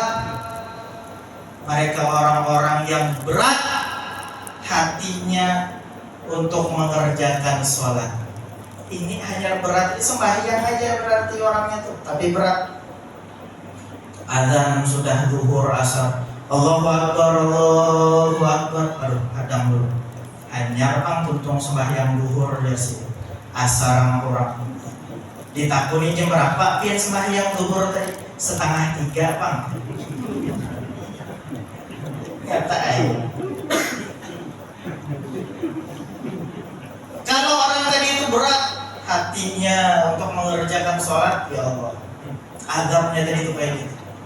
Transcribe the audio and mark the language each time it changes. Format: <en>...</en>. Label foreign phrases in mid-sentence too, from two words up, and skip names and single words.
<id>Mereka orang-orang yang berat hatinya untuk mengerjakan sholat. Ini hanya berat, sembahyang aja berarti orangnya tuh, tapi berat. Azan sudah zuhur asar,</id> <ar>الله أكبر، الله أكبر.</ar> <bjn>Aduh, hadang dulu. Hanya pang tuntung sembahyang zuhur dari situ. Asar kurang. Ditakuni jam berapa? Pian sembahyang zuhur tadi 2:30 pang. Kata hatinya untuk mengerjakan sholat,</bjn> <ar>يا الله,</ar> <bjn>adabnya tadi itu kayak gitu.</bjn>